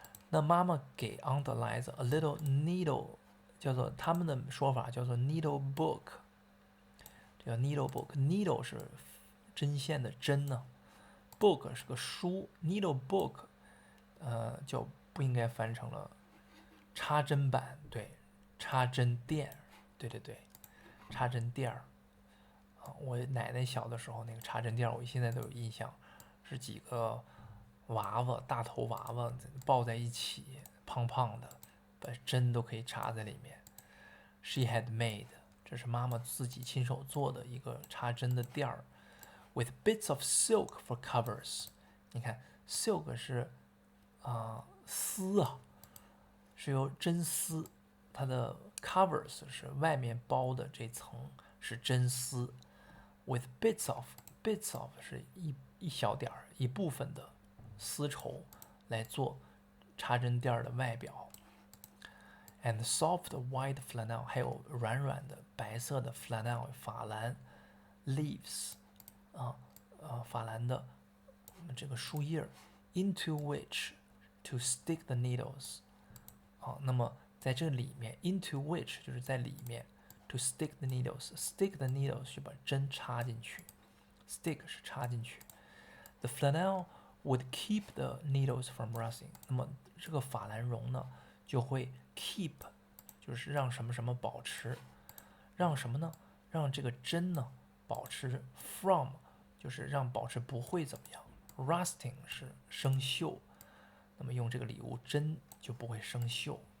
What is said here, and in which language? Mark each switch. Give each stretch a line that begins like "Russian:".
Chinese: 那妈妈给 Aunt Eliza a little needle， 叫做他们的说法叫做 needle book， 这叫 needle book。needle 是针线的针呢，book 是个书 ，needle book， 就不应该翻成了插针板，对，插针垫，对，插针垫儿。我奶奶小的时候那个插针垫，我现在都有印象，是几个娃娃，大头娃娃抱在一起，胖胖的，把针都可以插在里面。
English: She had made，
Chinese: 这是妈妈自己亲手做的一个插针的垫儿 ，
English: with bits of silk for covers。
Chinese: 你看 ，silk 是丝啊，是由真丝，它的 covers 是外面包的这层是真丝 ，
English: with bits of
Chinese: 是一小点儿一部分的。丝绸来做插针垫的外表 ，
English: and soft white flannel
Chinese: 还有软的白色的 flannel 法兰 leaves 法兰的这个树叶
English: into which to stick the needles
Chinese: 那么在这里面
English: into which
Chinese: 就是在里面
English: to stick the needles
Chinese: 是把针插进去
English: ，stick
Chinese: 是插进去
English: ，the flannel would keep the needles from rusting。
Chinese: 那么这个法兰绒呢，就会 keep， 就是让什么什么保持，让什么呢？让这个针呢保持 from， 就是让保持不会怎么样。 rusting 是生锈，那么用这个礼物针就不会生锈。